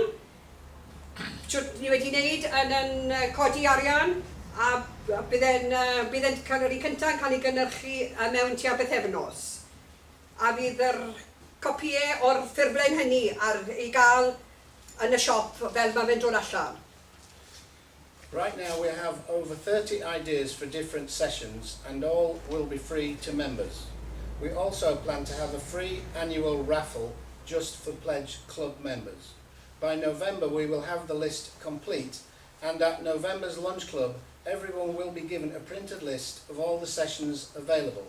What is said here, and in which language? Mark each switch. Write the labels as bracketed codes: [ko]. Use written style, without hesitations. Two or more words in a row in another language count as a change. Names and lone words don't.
[cy] Ni wedi wneud yn codi arian, a bydd e'n cael yr un cyntaf yn cael ei gynhyrchu mewn tua bythefnos. A bydd yr copiau o'r ffurflen hynny i gael yn y siop fel mae fe'n dod allan. [en] Right now we have over 30 ideas for different sessions and all will be free to members. We also plan to have a free annual raffle just for Pledge Club members. By November we will have the list complete, and at November's lunch club everyone will be given a printed list of all the sessions available.